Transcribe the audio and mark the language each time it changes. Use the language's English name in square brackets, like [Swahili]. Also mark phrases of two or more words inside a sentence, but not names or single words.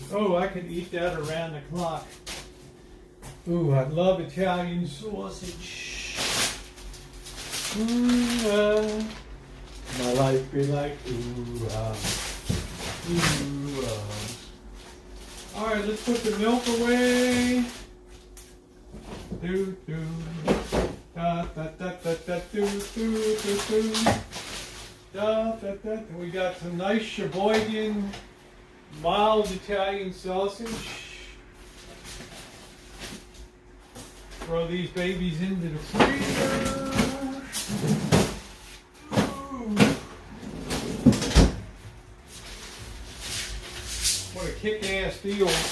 [English] Oh, I could eat that around the clock. Ooh, I love Italian sausage. My life be like ooh, ooh, All right, let's put the milk away. Do do da da da da da do do do do da da da. We got some nice Sheboygan mild Italian sausage. Throw these babies into the freezer. Ooh. What a kick-ass deal.